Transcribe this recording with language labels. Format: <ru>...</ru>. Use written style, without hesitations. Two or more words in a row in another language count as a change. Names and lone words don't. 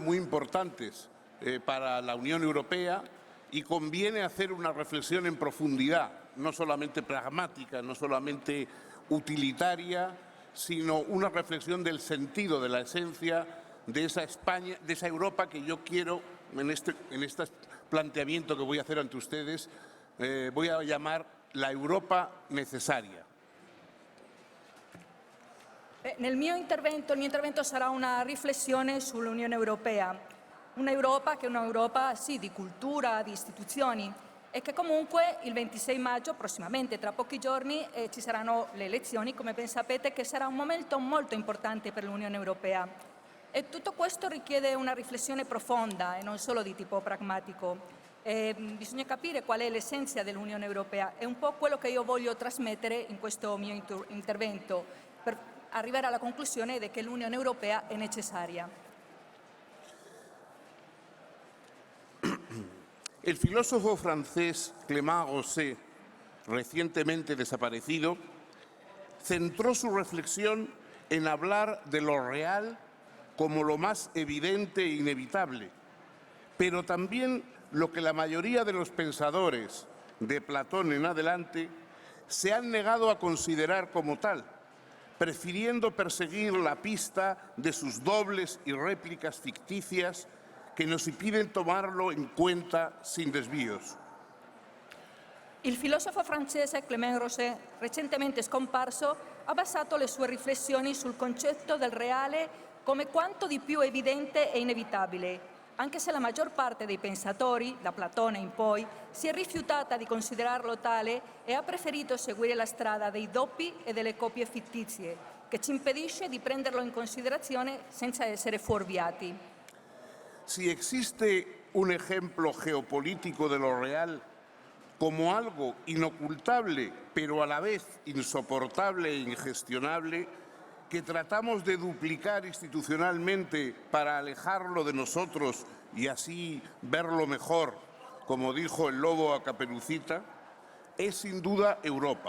<es>muy importantes para la Unión Europea y conviene hacer una reflexión en profundidad, no solamente pragmática, no solamente utilitaria, sino una reflexión del sentido, de la esencia de esa España, de esa Europa que yo quiero, en este planteamiento que voy a hacer ante ustedes, voy a llamar la Europa necessaria.</es> <it>Il mio intervento sarà una riflessione sull'Unione Europea, un'Europa che è un'Europa sì di cultura, di istituzioni e che comunque il 26 maggio, prossimamente tra pochi giorni, ci saranno le elezioni, come ben sapete, che sarà un momento molto importante per l'Unione Europea. E tutto questo richiede una riflessione profonda e non solo di tipo pragmatico. Bisogna capire qual è l'essenza dell'Unione Europea, è un po' quello che io voglio trasmettere in questo mio intervento per arrivare alla conclusione di che l'Unione Europea è necessaria.</it> <es>El filósofo francés Clément Rosset, recientemente desaparecido, centró su reflexión en hablar de lo real como lo más evidente e inevitable, pero también lo que la mayoría de los pensadores, de Platón en adelante, se han negado a considerar como tal, prefiriendo perseguir la pista de sus dobles y réplicas ficticias che nos impiden tomarlo in cuenta sin desvíos.</es> <it>Il filosofo francese Clément Rosset, recentemente scomparso, ha basato le sue riflessioni sul concetto del reale come quanto di più evidente e inevitabile, anche se la maggior parte dei pensatori, da Platone in poi, si è rifiutata di considerarlo tale e ha preferito seguire la strada dei doppi e delle copie fittizie, che ci impedisce di prenderlo in considerazione senza essere fuorviati.</it> <es>Si existe un ejemplo geopolítico de lo real como algo inocultable, pero a la vez insoportable e ingestionable, que tratamos de duplicar institucionalmente para alejarlo de nosotros y así verlo mejor, como dijo el lobo a Caperucita, es sin duda Europa.</es>